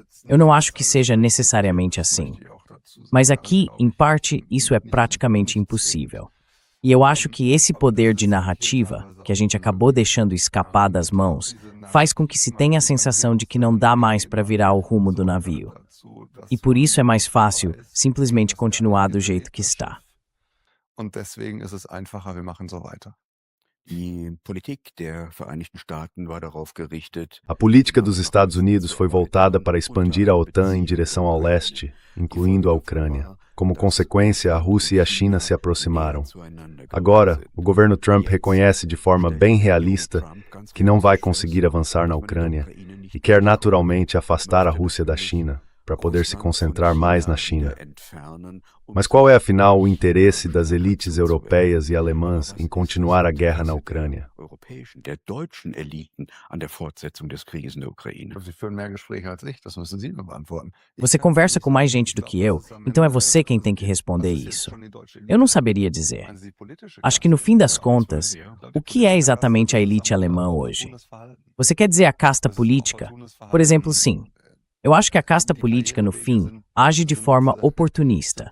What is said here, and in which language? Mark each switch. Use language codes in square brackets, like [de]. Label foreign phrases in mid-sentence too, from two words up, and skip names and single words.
[pt] Eu não acho que seja necessariamente assim. Mas aqui, em parte, isso é praticamente impossível. E eu acho que esse poder de narrativa, que a gente acabou deixando escapar das mãos, faz com que se tenha a sensação de que não dá mais para virar o rumo do navio. E por isso é mais fácil simplesmente continuar do jeito que está. [de] Und deswegen ist es einfacher, wir machen so weiter. Die Politik der Vereinigten Staaten war darauf gerichtet. [pt] A política dos Estados Unidos foi voltada para expandir a OTAN em direção ao leste, incluindo a Ucrânia. Como consequência, a Rússia e a China se aproximaram. Agora, o governo Trump reconhece de forma bem realista que não vai conseguir avançar na Ucrânia e quer naturalmente afastar a Rússia da China, para poder se concentrar mais na China. Mas qual é, afinal, o interesse das elites europeias e alemãs em continuar a guerra na Ucrânia? [de] Sie führen mehr Gespräche als ich, das müssen Sie mir beantworten. [pt] Você conversa com mais gente do que eu, então é você quem tem que responder isso. Eu não saberia dizer. Acho que no fim das contas, o que é exatamente a elite alemã hoje? Você quer dizer a casta política? Por exemplo, sim. Eu acho que a casta política, no fim, age de forma oportunista.